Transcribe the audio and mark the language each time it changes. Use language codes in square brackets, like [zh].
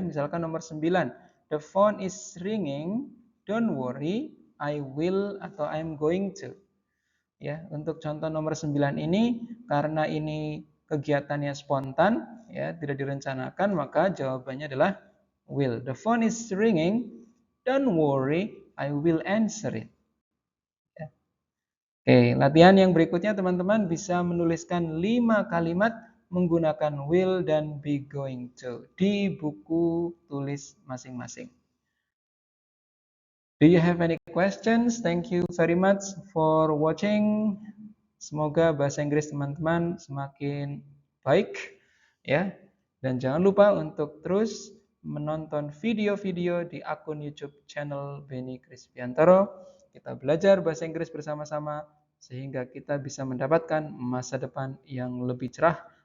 [id] Misalkan nomor 9. [en] The phone is ringing. Don't worry, I will atau I'm going to. [id] Ya, untuk contoh nomor 9 ini karena ini kegiatannya spontan ya, tidak direncanakan, maka jawabannya adalah will. [en] The phone is ringing. Don't worry, I will answer it. [id] Ya. Oke, latihan yang berikutnya teman-teman bisa menuliskan 5 kalimat menggunakan will dan be going to di buku tulis masing-masing. [en] Do you have any questions? Thank you very much for watching. [id] Semoga bahasa Inggris teman-teman semakin baik ya. Dan jangan lupa untuk terus menonton video-video di akun YouTube channel Beni Krispiantoro. Kita belajar bahasa Inggris bersama-sama sehingga kita bisa mendapatkan masa depan yang lebih cerah